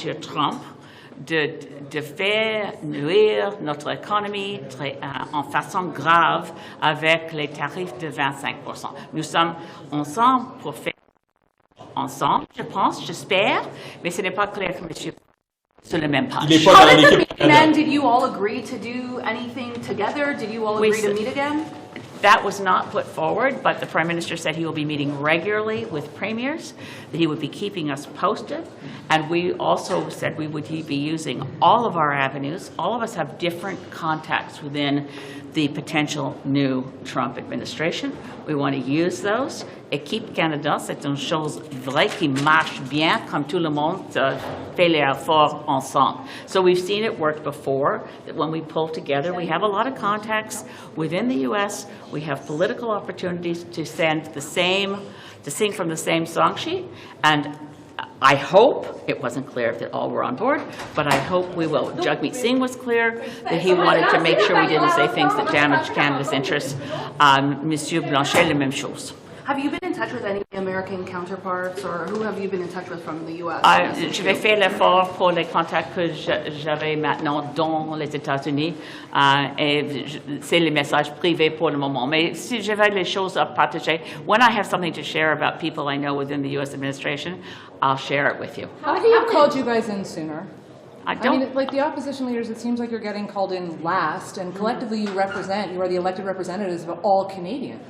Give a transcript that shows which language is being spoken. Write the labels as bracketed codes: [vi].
[fr] Trump de faire nuire notre économie en façon grave avec les tarifs de 25%. Nous sommes ensemble pour faire ensemble, je pense, j'espère, mais ce n'est pas clair que M. sur le même page. [en] How did the meeting end? Did you all agree to do anything together? Did you all agree to meet again? That was not put forward, but the Prime Minister said he will be meeting regularly with premiers, that he would be keeping us posted, and we also said we would be using all of our avenues. All of us have different contacts within the potential new Trump administration. We want to use those. [fr] Équipe Canada, c'est une chose vraie qui marche bien, comme tout le monde fait les efforts ensemble. [en] So we've seen it work before, that when we pull together, we have a lot of contacts within the U.S. We have political opportunities to sing from the same song sheet, and I hope it wasn't clear that all were on board, but I hope we will. Jagmeet Singh was clear that he wanted to make sure we didn't say things that damaged Canada's interests. Monsieur Blanchet, la même chose. Have you been in touch with any American counterparts, or who have you been in touch with from the U.S.? [fr] Je vais faire l'effort pour les contacts que j'avais maintenant dans les États-Unis, et c'est les messages privés pour le moment. Mais si j'avais les choses à partager, [en] when I have something to share about people I know within the U.S. administration, I'll share it with you. How have you called you guys in sooner? I mean, like the opposition leaders, it seems like you're getting called in last, and collectively you are the elected representatives of all Canadians.